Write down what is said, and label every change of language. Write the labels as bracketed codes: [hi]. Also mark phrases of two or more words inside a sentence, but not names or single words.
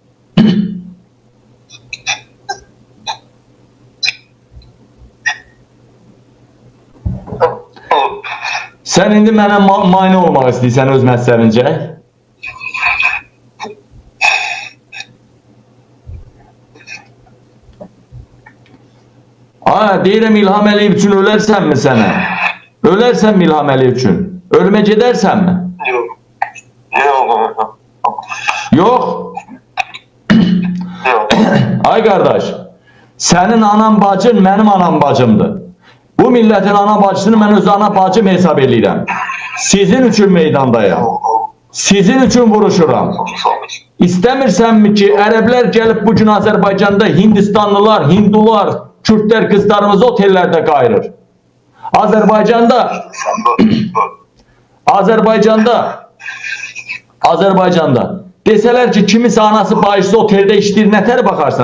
[az] Sen indi mənə mane olmaq istəyirsən öz məsələrincə? Deyirəm İlham Əliyev üçün ölərsən mi sənə? Ölərsən mi İlham Əliyev üçün? Ölümə gedərsən mi? Yok. [tr] Ay kardeş, senin anan bacın benim anam bacımdır. Bu milletin ana bacısını ben öz ana bacım hesap [az] edirəm. [tr] Sizin üçün meydandayım. [az] Sizin üçün vuruşuram. İstəmirsənmi ki, ərəblər gəlib bugün Azərbaycanda Hindistanlılar, Hindular, Kürtlər qızlarımızı otellərdə qayırır. Azərbaycanda desələr ki, kimisi anası bağışlı oteldə işləyir, nətər baxarsan?